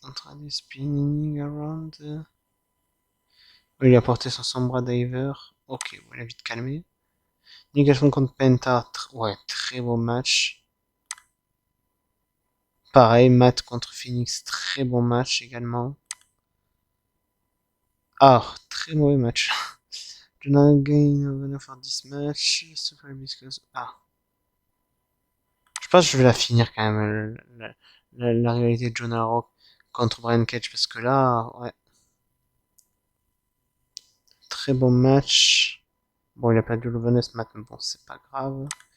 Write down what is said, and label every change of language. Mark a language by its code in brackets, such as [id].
[fr] Andrade [en] spinning around. [fr] Il a porté son Sombra Diver. Ok, on l'a vite calmé. Négation contre Penta. Ouais, très beau match. Pareil, Matt contre Phoenix. Très bon match également. Ah, très mauvais match. [en] Do not gain honor for this match. [fr] Super Hibiscus. Ah. Je pense que je vais la finir quand même. La rivalité de Jonah Rock contre Brian Cage. Parce que là, ouais. Très bon match. Bon, il a perdu le bonus match, mais bon, c'est pas grave.